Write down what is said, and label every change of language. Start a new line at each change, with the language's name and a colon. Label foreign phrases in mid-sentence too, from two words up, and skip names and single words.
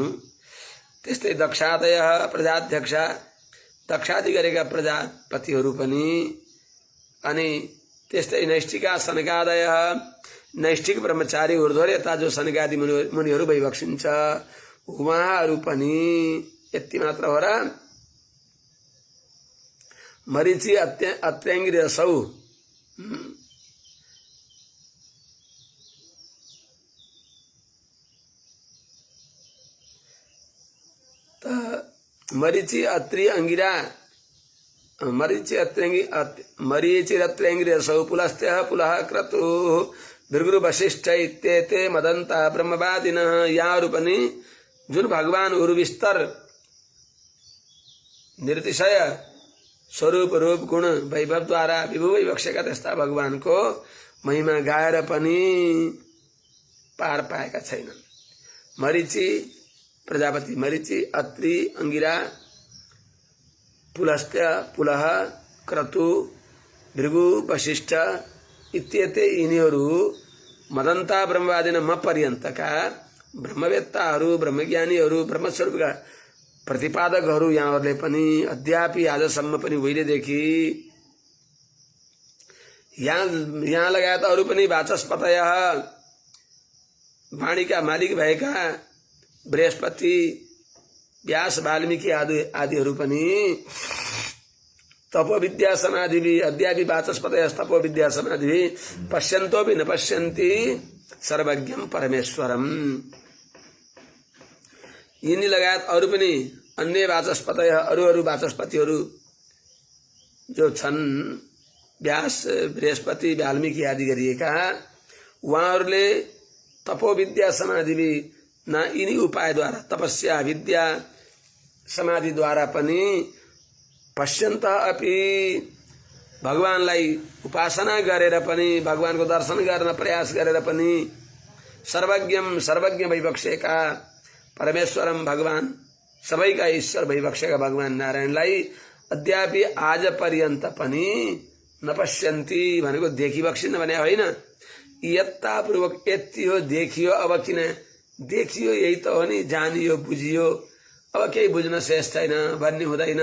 Nepali: त्यस्तै
Sanskrit: दक्षादय प्रजाध्यक्ष,
Nepali: दक्षादि गरेका प्रजापतिहरू पनि। अनि त्यस्तै
Sanskrit: नैष्ठिका सनकादय,
Nepali: नैष्ठिक ब्रह्मचारी ऊर्ध्वरेता जो सनकादि मुनिहरू भइबक्सिन्छ उहाँहरू पनि। यति मात्र हो र?
Sanskrit: मरीचि अत्र्याङ्गिरी रसौ, मरीचि अत्रि अंगिरा, मरीचि अत्र्याङ्गिरी रसौ पुलस्त्य पुलः क्रतु भृगु वशिष्ठ इत्येते मदन्ता ब्रह्मवादिनः।
Nepali: यहाँहरू पनि जुन भगवान उर्विस्तर निर्तिशय स्वरूप रूप गुण वैभव द्वारा विभु भइबक्सेका त्यस्ता भगवानको महिमा गाएर पनि पार पाएका छैनन्। मरीचि प्रजापति, मरीचि अत्रि अंगिरा पुलस्त्य पुलह क्रतु भृगु वशिष्ठ इत्येते यिनीहरू
Sanskrit: मदन्ता ब्रह्मवादिन
Nepali: म पर्यन्तका ब्रह्मवेत्ताहरू, ब्रह्मज्ञानीहरू, ब्रह्मस्वरूपका प्रतिपादकहरू यहाँहरूले पनि अद्यापि आजसम्म पनि उहिलेदेखि यहाँ लगायत अरू पनि वाचस्पतय वाणीका मालिक भएका
Sanskrit: बृहस्पति, व्यास, वाल्मीकि
Nepali: आदिहरू पनि
Sanskrit: तपो विद्या समाधि अद्यापि वाचस्पतयः तपो विद्या समाधि पश्यन्तो भी न पश्यन्ति सर्वज्ञम परमेश्वरम।
Nepali: यिनी लगायत अरू पनि अन्य वाचस्पतय अरू वाचस्पतिहरू जो छन्, व्यास, बृहस्पति, वाल्मीकि आदि गरिएका, उहाँहरूले
Sanskrit: तपो विद्या समाधि
Nepali: न यिनी उपायद्वारा तपस्या विद्या समाधिद्वारा पनि
Sanskrit: पश्यन्त अपि
Nepali: भगवानलाई उपासना गरेर पनि भगवानको दर्शन गर्न प्रयास गरेर पनि सर्वज्ञम सर्वज्ञ भइबक्सेका परमेश्वरम भगवान सबैका ईश्वर भइबक्सेका भगवान नारायणलाई अद्यापि आज पर्यन्त पनि नपश्यन्ति भनेको देखिबक्सिन्न भने होइन, यत्तापूर्वक यति हो देखियो, अब किन देखियो यही त हो नि, जानियो बुझियो, अब केही बुझ्न शेष छैन भन्ने हुँदैन।